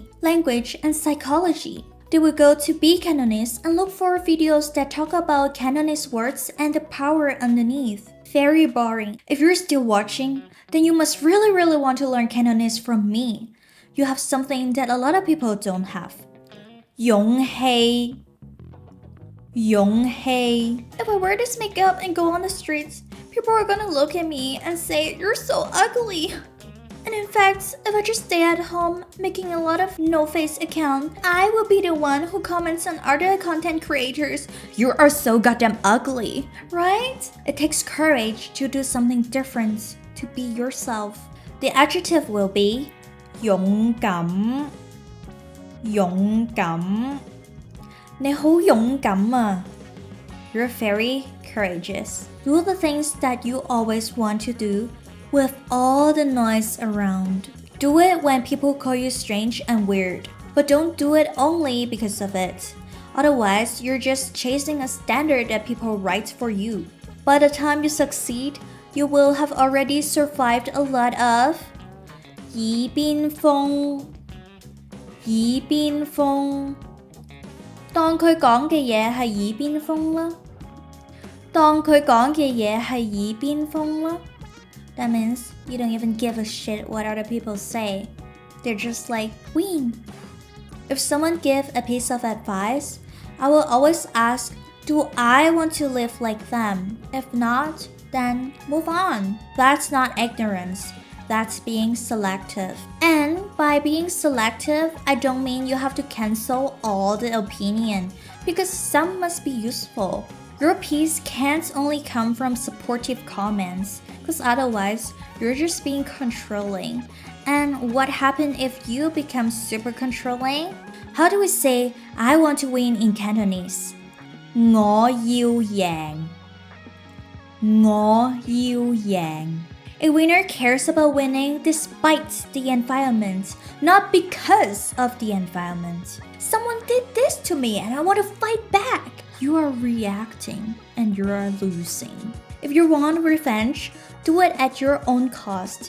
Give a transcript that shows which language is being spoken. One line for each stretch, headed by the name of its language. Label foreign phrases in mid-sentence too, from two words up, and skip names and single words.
English: Language and psychology. They will go to Be Cantonese and look for videos that talk about Cantonese words and the power underneath. Very boring. If you're still watching, then you must really want to learn Cantonese from me. You have something that a lot of people don't have.
Cantonese: 勇氣. 勇氣.
English: If I wear this makeup and go on the streets, people are gonna look at me and say, you're so ugly. And in fact, if I just stay at home making a lot of no-face account, I will be the one who comments on other content creators, you are so goddamn ugly, right? It takes courage to do something different, to be yourself. The adjective will be 勇敢.
Cantonese: 勇敢. 你好勇敢啊.
English: You're very courageous. Do the things that you always want to do with all the noise around. Do it when people call you strange and weird, but don't do it only because of it. Otherwise, you're just chasing a standard that people write for you. By the time you succeed, you will have already survived a lot of 耳邊風. 耳邊風.
Cantonese: 當佢講嘅嘢係耳邊風啦. 當佢講嘅嘢係耳邊風啦.
English: That means you don't even give a shit what other people say. They're just like, win. If someone gives a piece of advice, I will always ask, do I want to live like them? If not, then move on. That's not ignorance. That's being selective. And by being selective, I don't mean you have to cancel all the opinion, because some must be useful. Your peace can't only come from supportive comments, because otherwise, you're just being controlling. And what happens if you become super controlling? How do we say, I want to win in Cantonese?
Cantonese: 我要贏. 我要贏.
English: A winner cares about winning despite the environment, not because of the environment. Someone did this to me and I want to fight back. You are reacting and you are losing. If you want revenge, do it at your own cost.